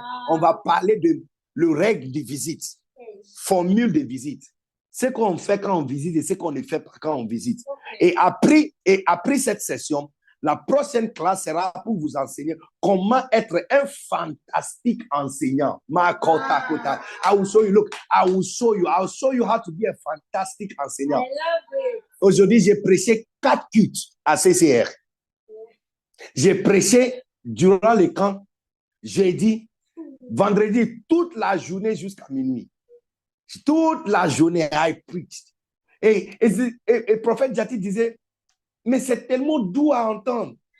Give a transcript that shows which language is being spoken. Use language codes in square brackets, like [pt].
[fr] On va parler de le règle de visite, formule de visite. Ce qu'on fait quand on visite et ce qu'on ne fait pas quand on visite. Et après cette session, la prochaine classe sera pour vous enseigner comment être un fantastique enseignant. [en] I will show you. Look, I'll show you how to be a fantastic enseignant. [fr] Aujourd'hui, j'ai prêché 4 cultes à CCR. J'ai prêché durant le camp, jeudi, vendredi, toute la journée jusqu'à minuit. Toute la journée, [en] I preached. [fr] Et le prophète Jati disait, mais c'est tellement doux à entendre.